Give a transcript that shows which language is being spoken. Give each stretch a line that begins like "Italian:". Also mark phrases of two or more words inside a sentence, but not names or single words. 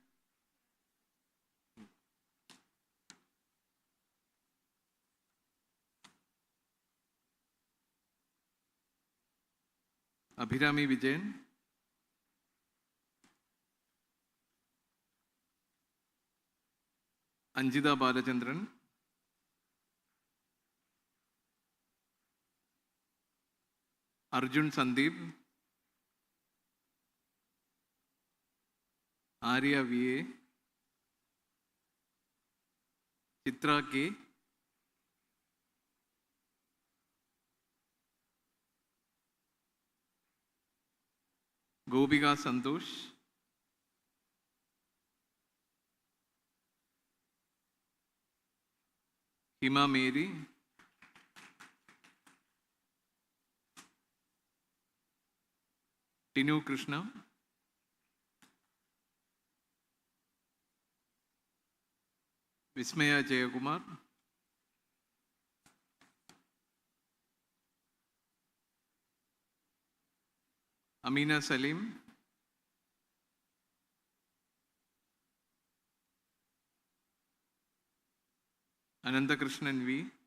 English: Abhirami Vijayan. Anjita Balachandran. Arjun Sandeep. Arya VA. Chitra K. Gopika Santosh. Hima Mary. Tinu Krishna. Vismaya Jayakumar. Amina Salim. Anandakrishnan V.